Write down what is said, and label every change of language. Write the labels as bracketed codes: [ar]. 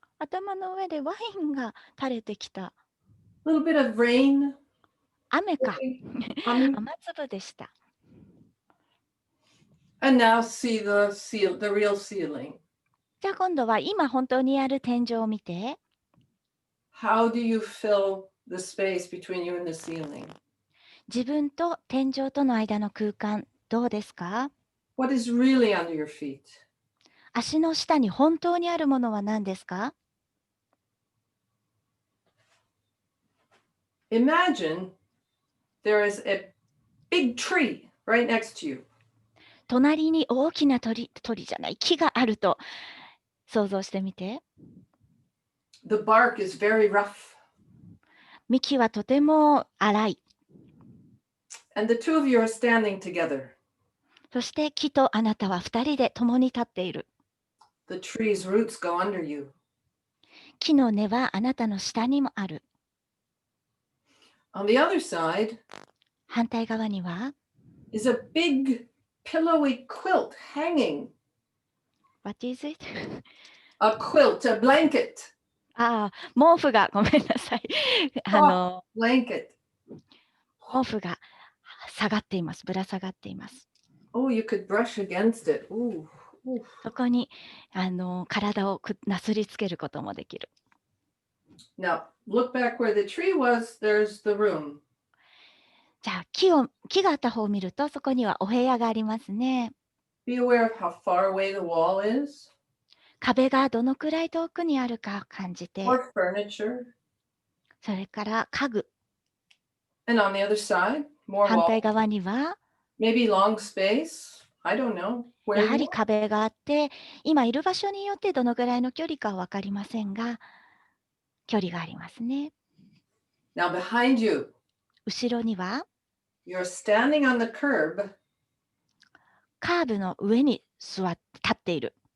[ja] 頭の上でワインが垂れてきた。 [en] A little bit of rain. [ja] 雨か。 [en] Coming. [ja] 雨粒でした。 [en] And now see the real ceiling. [ja] じゃあ今度は今本当にある天井を見て。 [en] How do you fill the space between you and the ceiling? [ja] 自分と天井との間の空間、どうですか？ [en] What is really under your feet? [ja] 足の下に本当にあるものは何ですか？ [en] Imagine there is a big tree right next to you. [ja] 隣に大きな鳥じゃない、木があると想像してみて。 [en] The bark is very rough. [ja] 幹はとても粗い。 [en] And the two of you are standing together. [ja] そして木とあなたは二人で共に立っている。 [en] The tree's roots go under you. [ja] 木の根はあなたの下にもある。 [en] On the other side [ja] 反対側には [en] is a big pillowy quilt hanging. What is it? A quilt, a blanket. [ja] ああ、毛布がごめんなさい。 [en] Blanket. [ja] 毛布が下がっています。ぶら下がっています。 [en] Oh, you could brush against it. Ooh. Ooh. [ja] そこに体をなすりつけることもできる。 [en] Now, look back where the tree was. There's the room. [ja] じゃあ木があった方を見るとそこにはお部屋がありますね。 [en] Be aware of how far away the wall is. [ja] 壁がどのくらい遠くにあるか感じて、 [en] Or furniture. [ja] それから家具、 [en] And on the other side, more [ja] 反対 [en] wall. [ja] 側には [en] Maybe long space. I don't know. [ja] や [en] Where [ja] は [en] you [ja] り壁があって、今いる場所によってどのくらいの距離かは分かりませんが、距離がありますね。 [en] Now behind you, [ja] 後ろには [en] you're standing on the curb, [ja] カーブの上に立っている。